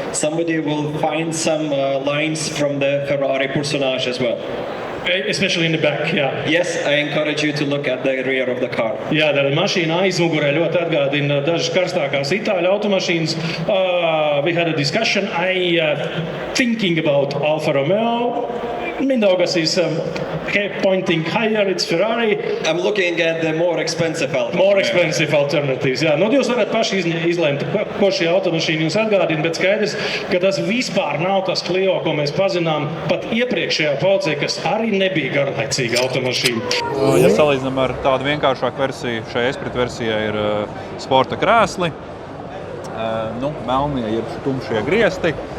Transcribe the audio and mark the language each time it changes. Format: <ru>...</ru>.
<en>Somebody will find some lines from the Ferrari Personage as well. Especially in the back, yeah. Yes, I encourage you to look at the rear of the car.</en> <lv>Jā, tad mašīna aizmugurē ļoti atgādina dažas karstākās itāļu automašīnas.</lv> <en>We had a discussion. Thinking about Alfa Romeo. Mindaugas is pointing higher, it's Ferrari. I'm looking at the more expensive alternatives. More expensive alternatives, jā.</en> <lv>Jūs varat paši izlēmt, ko šī automašīna jums atgādina, bet skaidrs, ka tas vispār nav tas Clio, ko mēs pazinām pat iepriekšējā paudzē, kas arī nebija garlaicīga automašīna. Ja salīdzinām ar tādu vienkāršāku versiju, šai Esprit versijai ir sporta krēsli, melnie ir tumšie griesti.</lv>